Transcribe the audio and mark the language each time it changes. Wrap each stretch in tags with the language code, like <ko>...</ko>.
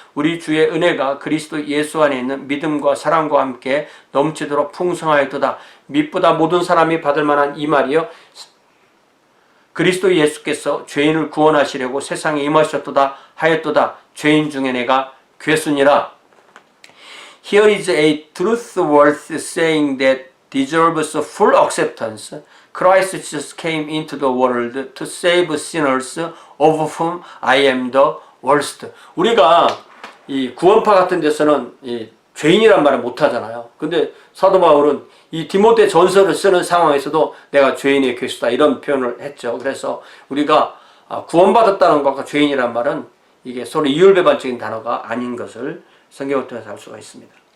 <ko>우리 주의 은혜가 그리스도 예수 안에 있는 믿음과 사랑과 함께 넘치도록 풍성하였도다. 믿보다 모든 사람이 받을 만한 이 말이요 그리스도 예수께서 죄인을 구원하시려고 세상에 임하셨도다 하였도다. 죄인 중에 내가 괴순이라.</ko> <en>Here is a truth worth saying that deserves full acceptance. Christ Jesus came into the world to save sinners of whom I am the worst.</en> <ko>우리가 이 구원파 같은 데서는 이 죄인이란 말을 못 하잖아요. 근데 사도 바울은 이 디모데 전서를 쓰는 상황에서도 내가 죄인의 괴수다 이런 표현을 했죠. 그래서 우리가 구원받았다는 것과 죄인이란 말은 이게 서로 이율배반적인 단어가 아닌 것을 성경을 통해서 알 수가 있습니다.</ko>